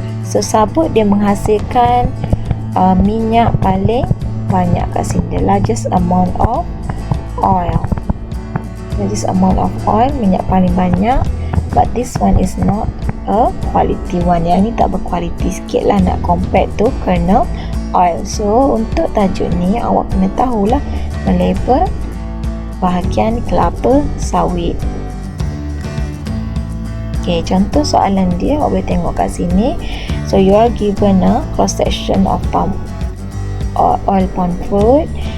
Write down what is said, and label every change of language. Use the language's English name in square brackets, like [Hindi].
[Malay] So sabut dia menghasilkan minyak paling banyak kat sini, [English] the largest amount of oil. Largest amount of oil, [Malay] minyak paling banyak. [English] But this one is not a quality one. [Malay] Yang ni tak berkualiti sikit lah nak [English] compare to kernel oil. [Malay] So untuk tajuk ni awak kena tahulah melabel bahagian kelapa sawit. Okay, contoh soalan dia awak boleh tengok kat sini. [English] So you are given a cross section of oil palm fruit.